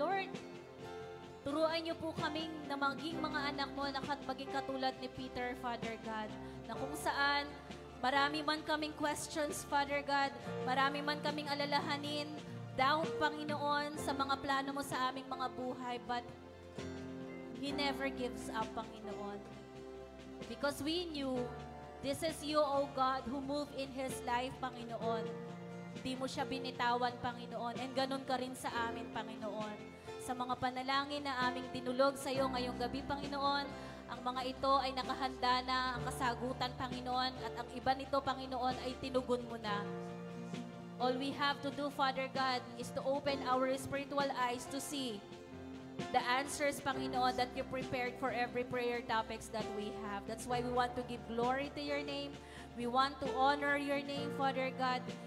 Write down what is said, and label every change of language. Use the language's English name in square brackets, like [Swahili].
[Filipino] Lord, turuan niyo po kaming na maging mga anak mo na maging katulad ni Peter, Father God, na kung saan marami man kaming questions, Father God, marami man kaming alalahanin, down, Panginoon, sa mga plano mo sa aming mga buhay, [English] but He never gives up, [Filipino] Panginoon. [English] Because we knew, this is you, O God, who moved in His life, Panginoon. [Filipino] Di mo siya binitawan, Panginoon, and ganun ka rin sa amin, Panginoon. Sa mga panalangin na aming dinulog sa iyo ngayong gabi, Panginoon, ang mga ito ay nakahanda na ang kasagutan, Panginoon, at ang iba nito, Panginoon, ay tinugon mo na. [English] All we have to do, Father God, is to open our spiritual eyes to see the answers, Panginoon, that you prepared for every prayer topics that we have. That's why we want to give glory to your name. We want to honor your name, Father God.